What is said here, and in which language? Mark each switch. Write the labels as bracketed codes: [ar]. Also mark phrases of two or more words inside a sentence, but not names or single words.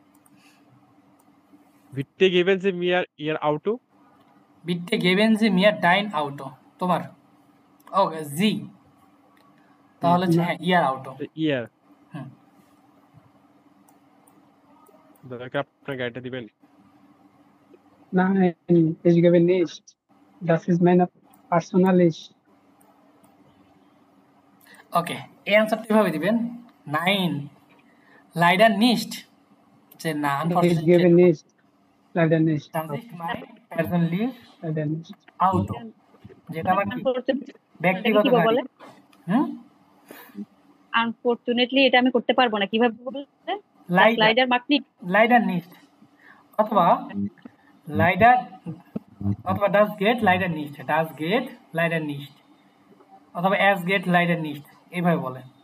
[de] bitte geben Sie mir Ihr Auto, bitte geben Sie mir dein Auto, [bn] তোমার ওকে জি, তাহলে হচ্ছে হ্যাঁ [de] Ihr Auto. ইয়ার হুম [bn] দয়া করে আপনার গাড়িটা দিবেন। [de] Nein, ich gebe nicht. Das ist meine persönlich. [bn] ওকে, এই অ্যান্সারটা কিভাবে দিবেন? 9 [de] leider nicht, [bn] যে না [de] Ich [en] আনফরচুনেটলি [de] gebe nicht. Leider nicht. das ist mein persönlich Leider nicht. Auto, [bn] যেটা আমার কি ব্যক্তিগত কি গাড়ি। বলে? আনফরচুনেটলি এটা আমি করতে পারবো না, কিভাবে বলতে? লাইডার মাকনি, [de] leider nicht, [bn] অথবা লাইডার, অথবা [de] das geht leider nicht, das geht leider nicht, [bn] অথবা [de] es geht leider nicht, [bn] এইভাবে বলে।